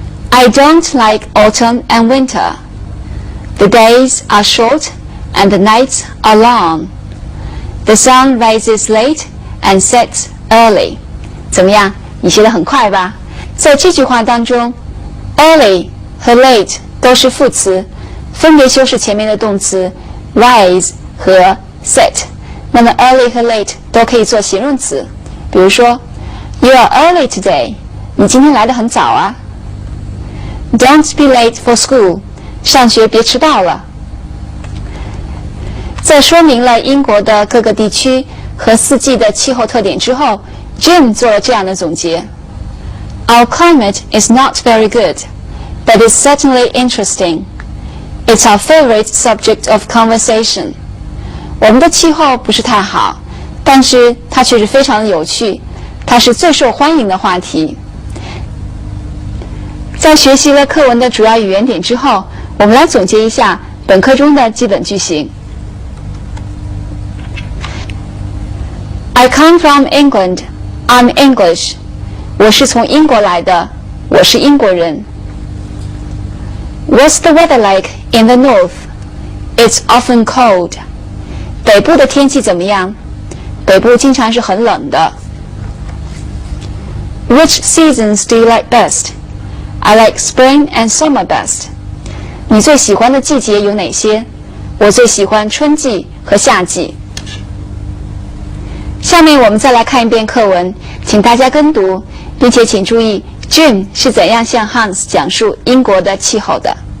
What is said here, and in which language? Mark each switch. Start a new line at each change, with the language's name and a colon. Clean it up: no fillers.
English: I don't like autumn and winter. The days are short and the nights are long. The sun rises late and sets early.
Chinese: 怎么样？你学得很快吧？在这句话当中 early 和 late 都是副词，分别修饰前面的动词 rise 和 set。那么 early 和 late 都可以做形容词。
English: 比如说 You are early today.
Chinese: 你今天来得很早啊。
English: Don't be late for school.
Chinese: 上学别迟到了。在说明了英国的各个地区和四季的气候特点之后， Jim 做了这样的总结。
English: Our climate is not very good, but it's certainly interesting. It's our favorite subject of conversation.
Chinese: 我们的气候不是太好，但是它却是非常的有趣，它是最受欢迎的话题。在学习了课文的主要语言点之后，我们来总结一下本课中的基本句型。
English: I come from England. I'm English.
Chinese: 我是从英国来的，我是英国人。
English: What's the weather like in the north? It's often cold.
Chinese: 北部的天气怎么样？北部经常是很冷的。
English: Which seasons do you like best? I like spring and summer best.
Chinese: 你最喜欢的季节有哪些？我最喜欢春季和夏季。下面我们再来看一遍课文，请大家跟读，并且请注意 Jim 是怎样向 Hans 讲述英国的气候的。